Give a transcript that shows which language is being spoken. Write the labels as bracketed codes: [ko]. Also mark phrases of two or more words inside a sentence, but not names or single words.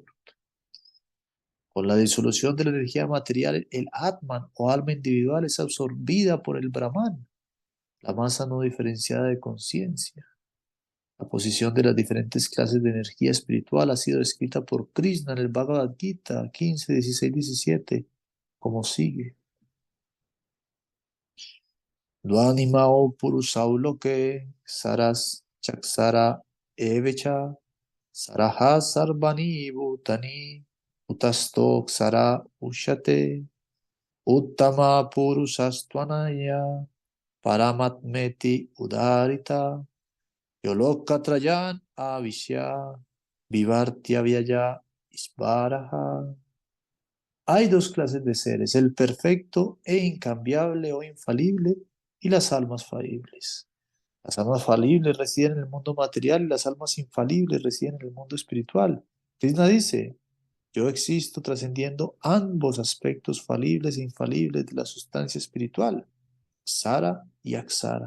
[es] Con la disolución de la energía material, el Atman o alma individual es absorbida por el Brahman, la masa no diferenciada de conciencia. La posición de las diferentes clases de energía espiritual ha sido descrita por Krishna en el Bhagavad Gita 15, 16, 17, como sigue. [sa] Dvanimao purusauloke saras chaksara evecha saraha sarvani bhutani utasto ksara ushate uttama purusastvanaya paramatmeti udarita yolokatrayan avisya vivartya vyaya isvaraha. [es] Hay dos clases de seres, el perfecto e incambiable o infalible y las almas falibles. Las almas falibles residen en el mundo material y las almas infalibles residen en el mundo espiritual. Krishna dice, yo existo trascendiendo ambos aspectos falibles e infalibles de la sustancia espiritual, Sara y Aksara.